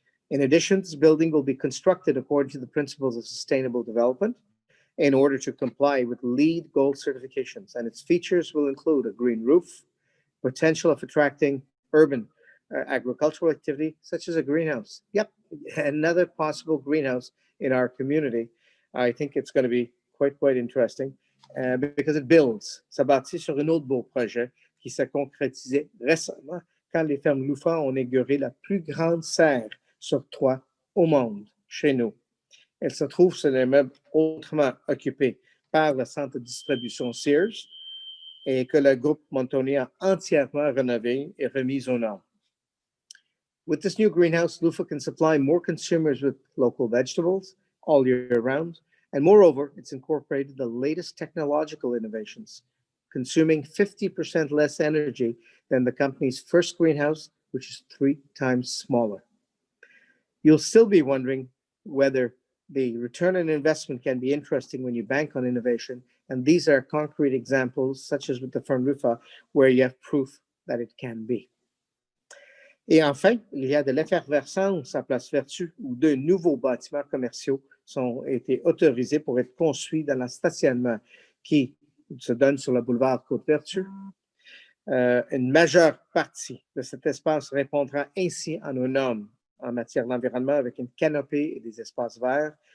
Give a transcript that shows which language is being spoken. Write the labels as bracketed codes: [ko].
[en] In addition, this building will be constructed according to the principles of sustainable development in order to comply with LEED Gold certifications, and its features will include a green roof, potential of attracting urban agricultural activity, such as a greenhouse. Yep, another possible greenhouse in our community. I think it's going to be quite interesting because it builds. [fr] Ça bâtit sur un autre beau projet qui s'est concrétisé récemment quand les fermes Louffa ont inauguré la plus grande serre sur toit au monde, chez nous. Elle se trouve sur l'immeuble autrement occupé par le centre de distribution Sears et que le groupe Montoni a entièrement rénové et remis aux normes. [en] With this new greenhouse, Louffa can supply more consumers with local vegetables all year round. And moreover, it's incorporated the latest technological innovations, consuming 50% less energy than the company's first greenhouse, which is 3 times smaller. You'll still be wondering whether the return on investment can be interesting when you bank on innovation. And these are concrete examples, such as with the firm Louffa, where you have proof that it can be. [fr] Et enfin, il y a de l'effervescence à Place Vertu, où 2 nouveaux bâtiments commerciaux ont été autorisés pour être construits dans le stationnement qui se donne sur le boulevard Côte-Vertu. Une majeure partie de cet espace répondra ainsi à nos normes en matière d'environnement avec une canopée et des espaces verts.